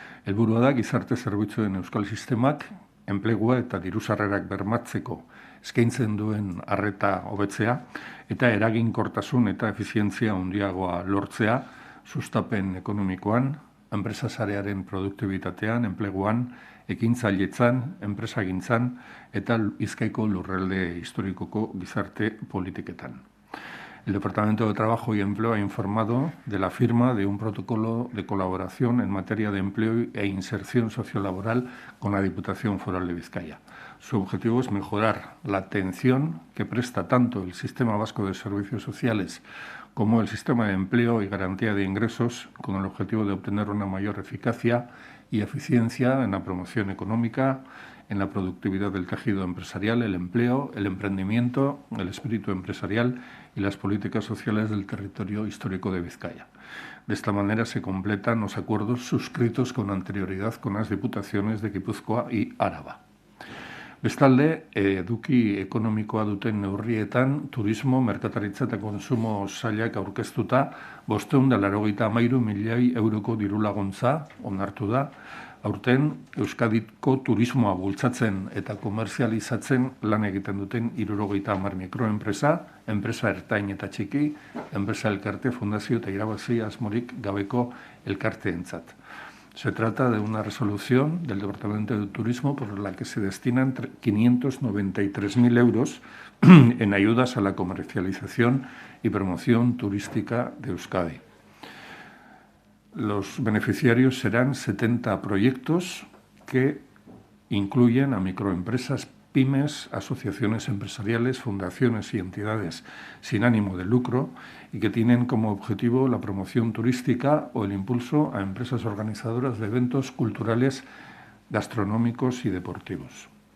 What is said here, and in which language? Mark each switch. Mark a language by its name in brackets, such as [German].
[Basque] Helburua da gizarte zerbitzuen euskal sistemak enplegua eta diru-sarrerak bermatzeko eskaintzen duen arreta hobetzea eta eraginkortasun eta efizientzia handiagoa lortzea sustapen ekonomikoan, enpresa sarearen produktibitatean, enpleguan, ekintzailetzan, enpresagintzan eta Bizkaiko lurralde historikoko gizarte politiketan. [Spanish] El Departamento de Trabajo y Empleo ha informado de la firma de un protocolo de colaboración en materia de empleo e inserción sociolaboral con la Diputación Foral de Vizcaya. Su objetivo es mejorar la atención que presta tanto el Sistema Vasco de Servicios Sociales como el Sistema de Empleo y Garantía de Ingresos, con el objetivo de obtener una mayor eficacia y eficiencia en la promoción económica, en la productividad del tejido empresarial, el empleo, el emprendimiento, el espíritu empresarial y las políticas sociales del territorio histórico de Vizcaya. De esta manera se completan los acuerdos suscritos con anterioridad con las diputaciones de Gipuzkoa y Áraba. [Basque] Bestalde, eduki ekonomikoa duten neurrietan, turismo, merkataritza eta konsumo sailak aurkeztuta 583 milioi euroko dirulaguntza onartu da, aurten Euskadiko turismoa bultzatzen eta komerzializatzen lan egiten duten 70 mikroenpresa, enpresa ertain eta txiki, enpresa elkarte, fundazio eta irabazi asmorik gabeko elkarteentzat. [Spanish] Se trata de una resolución del Departamento de Turismo por la que se destinan 593.000 euros en ayudas a la comercialización y promoción turística de Euskadi. Los beneficiarios serán 70 proyectos que incluyen a microempresas, pymes, asociaciones empresariales, fundaciones y entidades sin ánimo de lucro y que tienen como objetivo la promoción turística o el impulso a empresas organizadoras de eventos culturales, gastronómicos y deportivos.